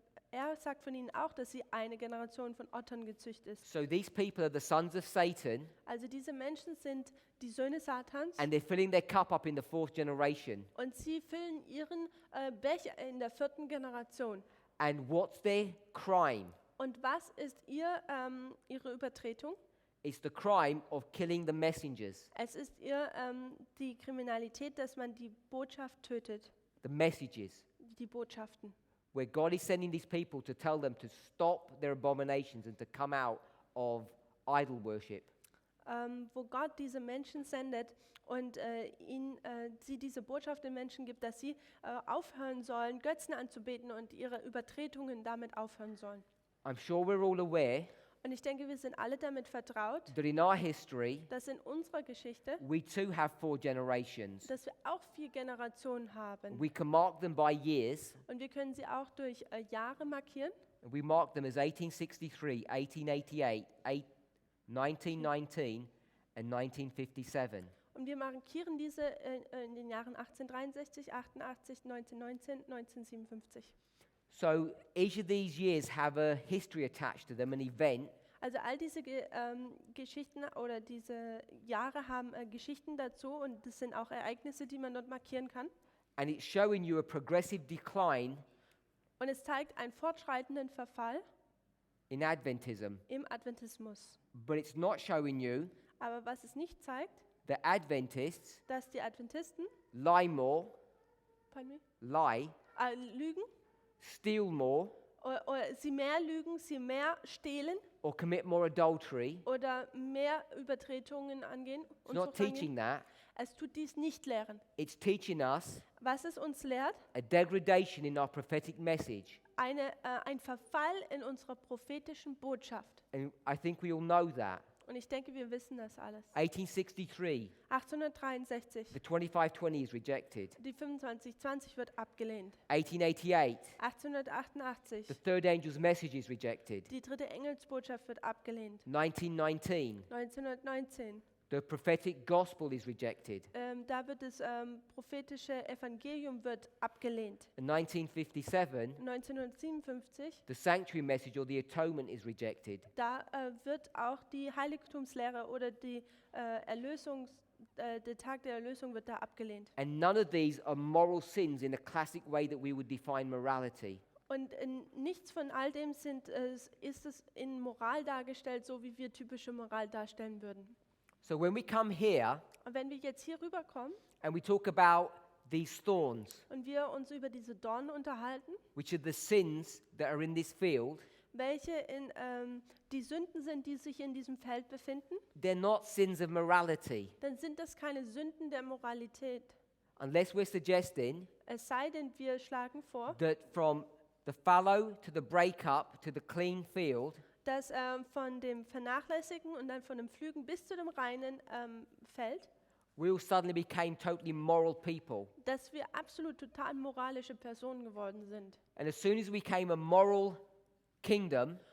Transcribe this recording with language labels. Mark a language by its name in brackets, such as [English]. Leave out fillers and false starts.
[German] Er sagt von ihnen auch, dass sie eine Generation von Ottern gezüchtet ist. [English] So these people are the sons of Satan, [German] Also diese Menschen sind die Söhne Satans [English] and they're filling their cup up in the fourth generation. [German] und sie füllen ihren Becher in der 4. Generation. [English] And what's their crime? [German] Und was ist ihre Übertretung? [English] It's the crime of killing the messengers, [German] Es ist die Kriminalität, dass man die Botschaft tötet, [English] the messages, [German] die Botschaften. [English] where God is sending these people to tell them to stop their abominations and to come out of idol worship. [German] Wo Gott diese Menschen sendet und sie diese Botschaft den Menschen gibt, dass sie aufhören sollen, Götzen anzubeten und ihre Übertretungen damit aufhören sollen. [English] I'm sure we're all aware [German] Und ich denke, wir sind alle damit vertraut, [English] that in our history, [German] dass in unserer Geschichte, [English] we too have 4 generations. [German] dass wir auch 4 Generationen haben. [English] We can mark them by years. [German] Und wir können sie auch durch Jahre markieren. [English] And we mark them as 1863, 1888, 1919, and 1957. [German] Und wir markieren diese in den Jahren 1863, 88, 1919, 1957. [English] So each of these years have a history attached to them, an event. [German] Also all diese Geschichten oder diese Jahre haben Geschichten dazu und das sind auch Ereignisse, die man dort markieren kann. [English] And it's showing you a progressive decline [German] Und es zeigt einen fortschreitenden Verfall [English] in Adventism. [German] im Adventismus. [English] But it's not showing you [German] Aber was es nicht zeigt, [English] that Adventists [German] dass die Adventisten [English] lie more, pardon me, lie, [German] lügen [English] steal more, [German] oder sie mehr lügen, sie mehr stehlen [English] or commit more adultery. [German] oder mehr Übertretungen angehen. [English] It's not teaching that. [German] Es tut dies nicht lehren. [English] It's teaching us [German] Was es uns lehrt, [English] a degradation in our prophetic message. [German] ein Verfall in unserer prophetischen Botschaft. [English] And I think we all know that. [German] Und ich denke, wir wissen das alles. [English] 1863, [German] 1863, [English] the 2520 is rejected. [German] die 2520 wird abgelehnt. [English] 1888, [German] 1888, [English] the third angel's message is rejected. [German] die dritte Engelsbotschaft wird abgelehnt. [English] 1919, [German] 1919, [English] the prophetic gospel is rejected. [German] da wird das prophetische Evangelium wird abgelehnt. [English] In 1957, [German] 1957, [English] the sanctuary message or the atonement is rejected. [German] da wird auch die Heiligtumslehre oder der Tag der Erlösung wird da abgelehnt. [English] And none of these are moral sins in the classic way that we would define morality. [German] Und nichts von all dem ist es in Moral dargestellt, so wie wir typische Moral darstellen würden. [English] So when we come here [German] Und wenn wir jetzt hier rüberkommen [English] and we talk about these thorns, [German] und wir uns über diese Dornen unterhalten, [English] which are the sins that are in this field, [German] welche die Sünden sind, die sich in diesem Feld befinden, [English] they're not sins of morality, [German] dann sind das keine Sünden der Moralität. [English] unless we're suggesting [German] Es sei denn, wir schlagen vor, [English] that from the fallow to the breakup to the clean field, [German] dass von dem Vernachlässigen und dann von dem Pflügen bis zu dem reinen Feld, [English] we all suddenly became totally moral people. [German] dass wir absolut total moralische Personen geworden sind. [English] And as soon as we became a moral kingdom,